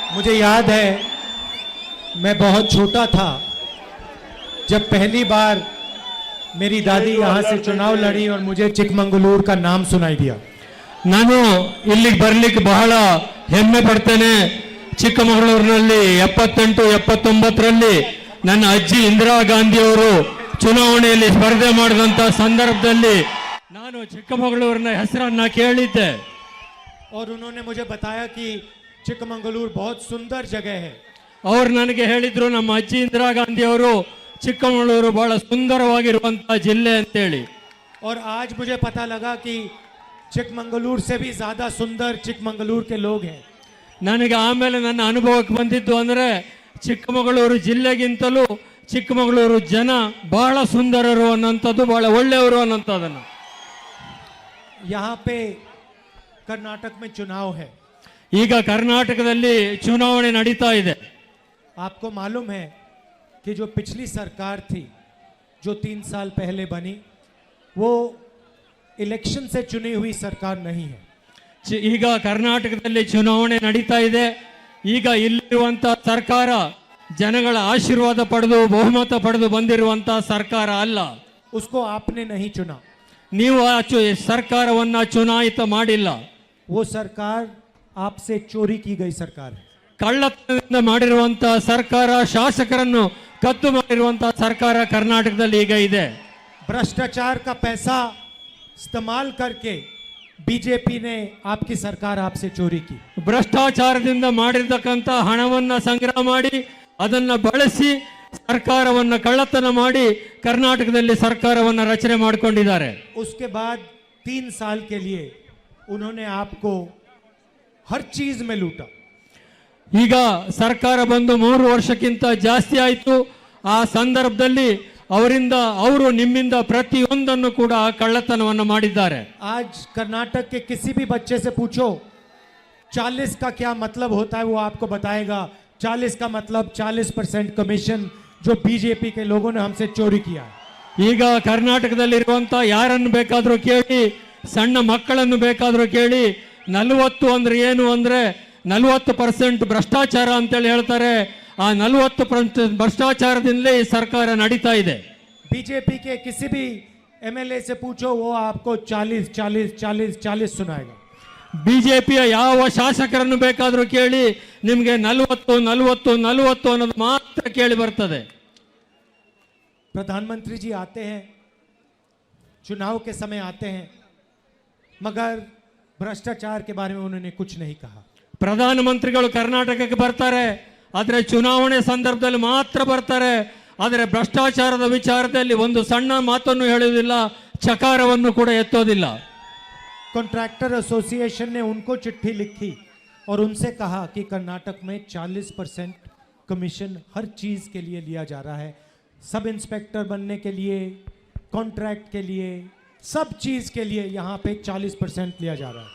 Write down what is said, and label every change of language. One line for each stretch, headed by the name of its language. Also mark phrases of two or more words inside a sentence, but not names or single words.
Hindi: मुझे याद है मैं बहुत छोटा था जब पहली बार मेरी दादी यहाँ से चुनाव लड़ी और मुझे चिकमंगलूर का नाम सुनाई दिया।
Kannada: ನಾನು ಇಲ್ಲಿಗೆ ಬರ್ಲಿಕ್ಕೆ ಬಹಳ ಹೆಮ್ಮೆ ಪಡ್ತೇನೆ. ಚಿಕ್ಕಮಗಳೂರಿನಲ್ಲಿ 78 79ರಲ್ಲಿ ನನ್ನ ಅಜ್ಜಿ ಇಂದಿರಾ ಗಾಂಧಿ ಅವರು ಚುನಾವಣೆಯಲ್ಲಿ ಸ್ಪರ್ಧೆ ಮಾಡಿದಂತ ಸಂದರ್ಭದಲ್ಲಿ ನಾನು ಚಿಕ್ಕಮಗಳೂರಿನ ಹೆಸರನ್ನ ಕೇಳಿದ್ದೆ.
Hindi: और उन्होंने मुझे बताया कि चिकमंगलूर बहुत सुंदर जगह है।
Kannada: ಅವರು ನನಗೆ ಹೇಳಿದ್ರು ನಮ್ಮ ಅಜ್ಜಿ ಇಂದಿರಾ ಗಾಂಧಿ ಅವರು ಚಿಕ್ಕಮಗಳೂರು ಬಹಳ ಸುಂದರವಾಗಿರುವಂತಹ ಜಿಲ್ಲೆ ಅಂತೇಳಿ.
Hindi: और आज मुझे पता लगा कि चिकमंगलूर से भी ज्यादा सुंदर चिकमंगलूर के लोग हैं।
Kannada: ನನಗೆ ಆಮೇಲೆ ನನ್ನ ಅನುಭವಕ್ಕೆ ಬಂದಿದ್ದು ಅಂದ್ರೆ ಚಿಕ್ಕಮಗಳೂರು ಜಿಲ್ಲೆಗಿಂತಲೂ ಚಿಕ್ಕಮಗಳೂರು ಜನ ಬಹಳ ಸುಂದರರು ಅನ್ನೋಂಥದ್ದು, ಬಹಳ ಒಳ್ಳೆಯವರು ಅನ್ನೋಂಥದ್ದನ್ನ.
Hindi: यहाँ पे कर्नाटक में चुनाव है।
Kannada: ಈಗ ಕರ್ನಾಟಕದಲ್ಲಿ ಚುನಾವಣೆ ನಡೀತಾ ಇದೆ.
Hindi: आपको मालूम है कि जो पिछली सरकार थी जो 3 साल पहले बनी वो इलेक्शन से चुनी हुई सरकार नहीं है।
Kannada: ಈಗ ಕರ್ನಾಟಕದಲ್ಲಿ ಚುನಾವಣೆ ನಡೀತಾ ಇದೆ. ಈಗ ಇಲ್ಲಿರುವಂತ ಸರ್ಕಾರ ಜನಗಳ ಆಶೀರ್ವಾದ ಪಡೆದು ಬಹುಮತ ಪಡೆದು ಬಂದಿರುವಂತ ಸರ್ಕಾರ ಅಲ್ಲ.
Hindi: उसको आपने नहीं चुना,
Kannada: ನೀವು ಆ ಸರ್ಕಾರವನ್ನ ಚುನಾಯಿತ ಮಾಡಿಲ್ಲ.
Hindi: वो सरकार आपसे चोरी की गई सरकार है।
Kannada: ಕಳ್ಳತನದಿಂದ ಮಾಡಿರುವಂತಹ ಸರ್ಕಾರ, ಶಾಸಕರನ್ನು ಕದ್ದು ಮಾಡಿರುವಂತಹ ಸರ್ಕಾರ ಕರ್ನಾಟಕದಲ್ಲಿ ಈಗ ಇದೆ.
Hindi: भ्रष्टाचार का पैसा इस्तेमाल करके बीजेपी ने आपकी सरकार आपसे चोरी की।
Kannada: ಭ್ರಷ್ಟಾಚಾರದಿಂದ ಮಾಡಿರ್ತಕ್ಕಂಥ ಹಣವನ್ನ ಸಂಗ್ರಹ ಮಾಡಿ ಅದನ್ನ ಬಳಸಿ ಸರ್ಕಾರವನ್ನ ಕಳ್ಳತನ ಮಾಡಿ ಕರ್ನಾಟಕದಲ್ಲಿ ಸರ್ಕಾರವನ್ನ ರಚನೆ ಮಾಡಿಕೊಂಡಿದ್ದಾರೆ.
Hindi: उसके बाद 3 साल के लिए उन्होंने आपको हर चीज में लूटा।
Kannada: ಈಗ ಸರ್ಕಾರ ಬಂದು 3 ವರ್ಷಕ್ಕಿಂತ ಜಾಸ್ತಿ ಆಯಿತು. ಆ ಸಂದರ್ಭದಲ್ಲಿ ಅವರು ನಿಮ್ಮಿಂದ ಪ್ರತಿಯೊಂದನ್ನು ಕೂಡ ಕಳ್ಳತನವನ್ನು ಮಾಡಿದ್ದಾರೆ.
Hindi: आज कर्नाटक के किसी भी बच्चे से पूछो 40 का क्या मतलब होता है, वो आपको बताएगा 40 का मतलब 40% कमीशन जो बीजेपी के लोगों ने हमसे चोरी किया है।
Kannada: ಈಗ ಕರ್ನಾಟಕದಲ್ಲಿರುವಂತ ಯಾರನ್ನು ಬೇಕಾದರೂ ಕೇಳಿ, ಸಣ್ಣ ಮಕ್ಕಳನ್ನು ಬೇಕಾದರೂ ಕೇಳಿ, 40 ಅಂದ್ರೆ ಏನು ಅಂದ್ರೆ 40% ಭ್ರಷ್ಟಾಚಾರ ಅಂತೇಳಿ ಹೇಳ್ತಾರೆ. ಆ 40% ಭ್ರಷ್ಟಾಚಾರದಿಂದಲೇ ಈ ಸರ್ಕಾರ ನಡೀತಾ ಇದೆ.
Hindi: बीजेपी के किसी भी एमएलए से पूछो वो आपको 40 40 40 40 सुनाएगा।
Kannada: ಬಿಜೆಪಿಯ ಯಾವ ಶಾಸಕರನ್ನು ಬೇಕಾದರೂ ಕೇಳಿ, ನಿಮಗೆ 40 40 40 ಅನ್ನೋದು ಮಾತ್ರ ಕೇಳಿ ಬರ್ತದೆ.
Hindi: प्रधानमंत्री जी आते हैं, चुनाव के समय आते हैं, मगर भ्रष्टाचार के बारे में उन्होंने कुछ नहीं कहा।
Kannada: ಪ್ರಧಾನಮಂತ್ರಿಗಳು ಕರ್ನಾಟಕಕ್ಕೆ ಬರ್ತಾರೆ, ಆದರೆ ಚುನಾವಣೆ ಸಂದರ್ಭದಲ್ಲಿ ಮಾತ್ರ ಬರ್ತಾರೆ. ಆದರೆ ಭ್ರಷ್ಟಾಚಾರದ ವಿಚಾರದಲ್ಲಿ ಒಂದು ಸಣ್ಣ ಮಾತನ್ನು ಹೇಳುವುದಿಲ್ಲ, ಚಕಾರವನ್ನು ಕೂಡ ಎತ್ತೋದಿಲ್ಲ.
English: contractor association
Hindi: ने उनको चिट्ठी लिखी और उनसे कहा कि कर्नाटक में 40% कमीशन हर चीज के लिए लिया जा रहा है।
English: sub inspector
Hindi: बनने के लिए, कॉन्ट्रैक्ट के लिए, सब चीज के लिए यहाँ पे 40% लिया जा रहा है।